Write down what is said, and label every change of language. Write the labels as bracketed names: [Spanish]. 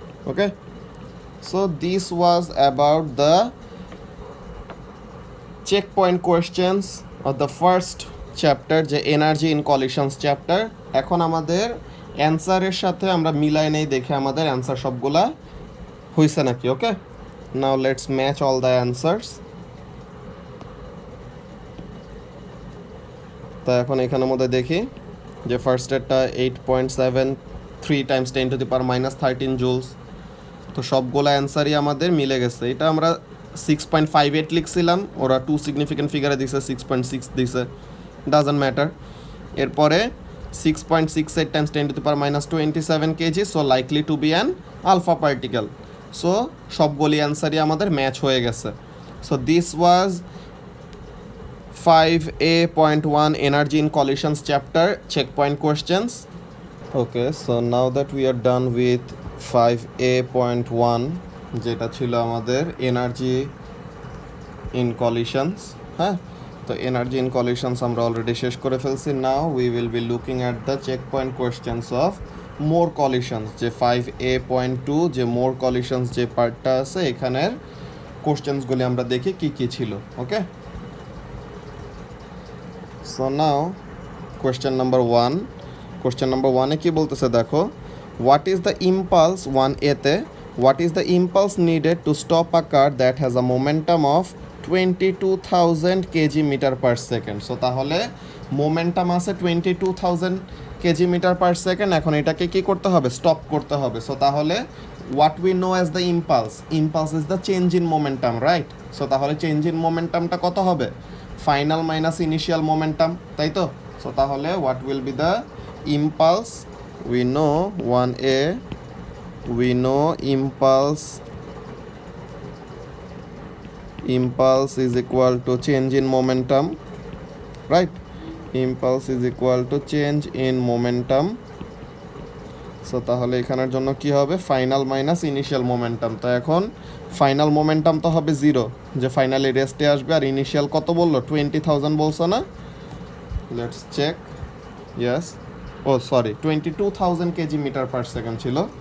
[English] Okay, so this was about the checkpoint questions of the first chapter, যে energy in collisions chapter. [Bangla] এখন আমাদের অ্যান্সারের সাথে আমরা মিলাই নেই, দেখে আমাদের অ্যান্সার সবগুলা হয়েছে নাকি। [English] Okay, now let's match all the answers. [Bangla] তো এখন এখানের মধ্যে দেখি যে ফার্স্টেরটা 8.73 [English] Times 10 to the power minus 13 joules. [Bangla] তো সবগুলো অ্যান্সারই আমাদের মিলে গেছে। এটা আমরা 6.58 লিখছিলাম, ওরা 2 সিগনিফিকেন্ট ফিগারে দিছে, 6.6 দিছে, [English] Doesn't matter. এরপরে 6.68 times 10 to the power minus 27 kg, so likely to be an alpha particle. [Bangla] So সবগুলি অ্যান্সারই আমাদের ম্যাচ হয়ে গেছে। [English] So this was 5A.1 Energy in Collisions chapter checkpoint questions. Okay, so now that we are done with 5A.1, [Bangla] যেটা ছিল আমাদের [English] Energy in collisions. [Bangla] হ্যাঁ, তো energy in কলিশনস আমরা অলরেডি শেষ করে ফেলছি। [English] now we will be looking at the checkpoint questions of more collisions, [Bangla] যে 5A.2 যে মোর কলিশনস যে পার্টটা আছে, এখানের কোয়েশ্চেন্সগুলি আমরা দেখি কি কি ছিল। [English] Okay, so now question number 1। Question number 1-এ [Bangla] কী বলতেছে দেখো, [English] What is the impulse 1A-তে, what is the impulse needed to stop a car that has a momentum of 22,000 kg metre per second. So তাহলে momentum আছে 22,000 kg metre per second. [Bangla] এখন এটাকে কী করতে হবে, stop করতে হবে। [English] So তাহলে what we know as the impulse is the change in momentum, right? So তাহলে change in মোমেন্টামটা কত হবে, final minus initial momentum, তাই তো? সো তাহলে what will be the impulse, we know 1A, we know impulse impulse is equal to change in momentum, right? Impulse is equal to change in momentum. [Bangla] So তাহলে এখানের জন্য কি হবে, final minus initial momentum. তো এখন final momentum তো হবে 0, যে ফাইনালি রেস্টে আসবে, আর ইনিশিয়াল কত বললো, 20,000 বলছো না? [English] Let's check. Yes, oh sorry, 22,000 kg metre per second ছিল।